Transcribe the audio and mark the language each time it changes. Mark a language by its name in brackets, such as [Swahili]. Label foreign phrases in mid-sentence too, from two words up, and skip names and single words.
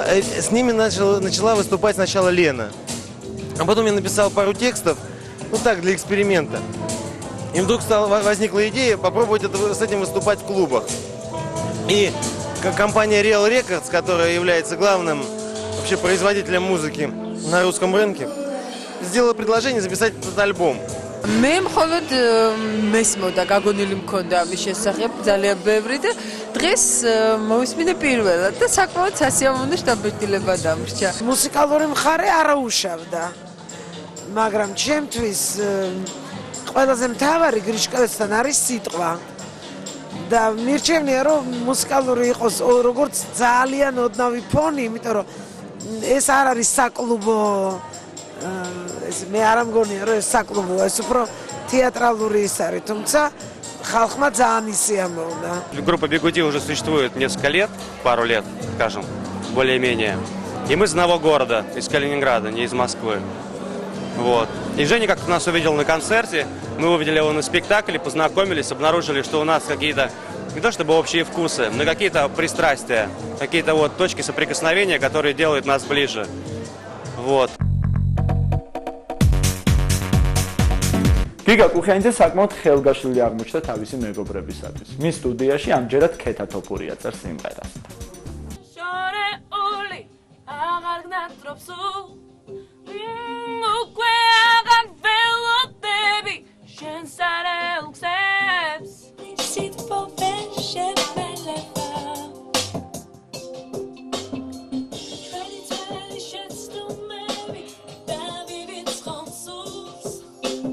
[Russian] С ними начала выступать сначала Лена, а потом я написал пару текстов, ну так, для эксперимента. И вдруг возникла идея попробовать с этим выступать в клубах. И компания Real Records, которая является главным вообще производителем музыки на русском рынке, сделала предложение записать этот альбом. [Georgian] მე მხოლოდ მესმოდა გაგონილი მქონდა ამის შესახებ ძალიან ბევრი და დღეს მოვისმინე პირველად და საკმაოდ სასიამოვნო შთაბეჭდილება დამრჩა. მუსიკალური მხარე არ აუშავდა, მაგრამ ჩემთვის ყველაზე მთავარი გრიშკოვეცთან არის სიტყვა. და მირჩევნია რომ მუსიკალური იყოს როგორც ძალიან ოდნავი ფონი, იმიტომ რომ ეს არ არის საკლუბო მე არ მგონია რომ ეს საკლუბოა, ეს უფრო театральный ის არის, თუმცა ხალხმა ძალიან ისიამოვნა. [Russian] Группа Бигуди уже существует несколько лет, пару лет, скажем, более-менее. И мы из одного города, из Калининграда, не из Москвы. Вот. И Женя как-то нас увидел на концерте, мы увидели его на спектакле, познакомились, обнаружили, что у нас какие-то, не то чтобы общие вкусы, но какие-то пристрастия, какие-то вот точки соприкосновения, которые делают нас ближе. Вот. [Georgian] გიგა კუხიანიძე საკმაოდ ხელგაშლილი აღმოჩნდა თავისი მეგობრებისათვის. მის სტუდიაში ამჯერად ქეთა თოფურია წერს სიმღერას. შორეული აღარ გნატრობს უკვე აღარ ველოდები შენს არელ გზებს სიტყვები შემელება ჩვენი შეცდომები დავივიწყოთ სულს